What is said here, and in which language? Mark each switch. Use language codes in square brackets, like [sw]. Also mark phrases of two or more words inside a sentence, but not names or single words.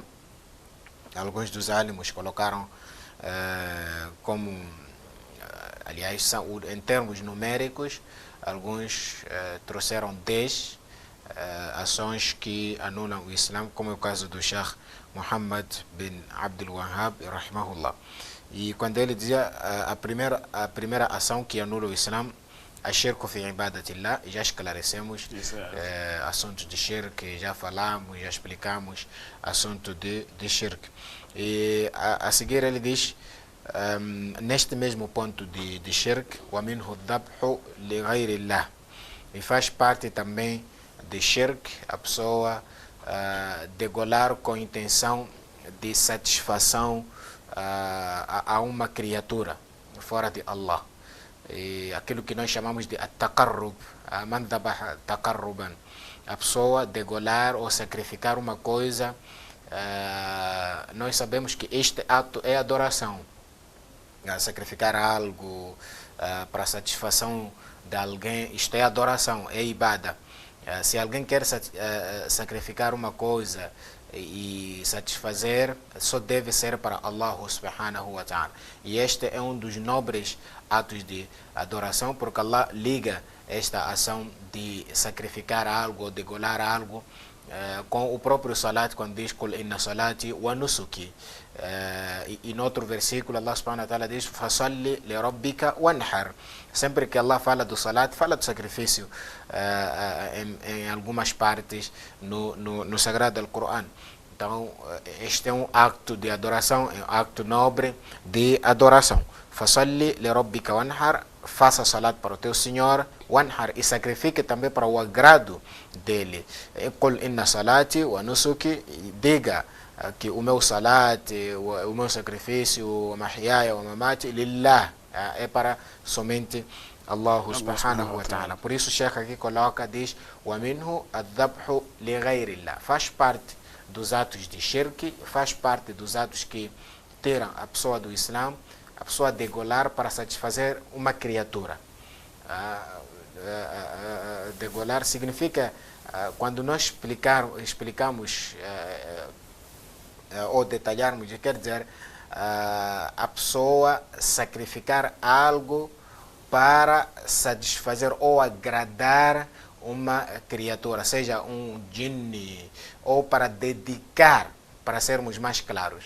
[pt] Alguns dos alimos colocaram aliás, são, em termos numéricos, alguns trouxeram 10 ações que anulam o Islã, como é o caso do Sheikh Muhammad bin Abdul Wahhab, rahimahullah. E quando ele dizia a primeira ação que anula o Islã, a [ar] شرك في عبادة الله, [pt] já esclarecemos assuntos de shirk, já falamos, já explicamos assunto de shirk. E a seguir ele diz, neste mesmo ponto de shirk, [ar] ومنه ذبح لغير الله, [pt] e faz parte também de shirk a pessoa degolar com intenção de satisfação a uma criatura fora de Allah. E aquilo que nós chamamos de [ar] التقرب، من ذبح تقربا, [pt] a pessoa degolar ou sacrificar uma coisa. Nós sabemos que este ato é adoração. Sacrificar algo para satisfação de alguém, isto é adoração, é ibada. Se alguém quer sacrificar uma coisa e satisfazer, só deve ser para [ar] الله سبحانه وتعالى. [pt] E este é um dos nobres atos de adoração, porque Allah liga esta ação de sacrificar algo ou degolar algo com o próprio salat, quando diz [ar] قل إن صلاتي ونسكي. [pt] E no outro versículo [ar] الله سبحانه وتعالى [pt] diz [ar] فصل لربك وانحر. [pt] Sempre que Allah fala do salat, fala do sacrifício em algumas partes no Sagrado Al-Qur'an. Então este é um acto de adoração, é um acto nobre de adoração. [ar] فصل لربك وانحر, [pt] faça salat para o teu Senhor, wanhar, e sacrifique também para o agrado dele. [ar] قل إن صلاتي ونسكي, [pt] diga que o meu salat, o meu sacrifício, o mahyaya, o [ar] مماتي، لله, [pt] é para somente [ar] الله سبحانه وتعالى. [pt] Por isso o Sheikh aqui coloca, diz, [ar] ومنه الذبح لغير الله, [pt] faz parte dos atos de shirk, faz parte dos atos que tiram a pessoa do Islã, a pessoa degolar para satisfazer uma criatura. Degolar significa, quando nós explicamos ou detalharmos, quer dizer, a pessoa sacrificar algo para satisfazer ou agradar uma criatura, seja um jinni, ou para dedicar, para sermos mais claros.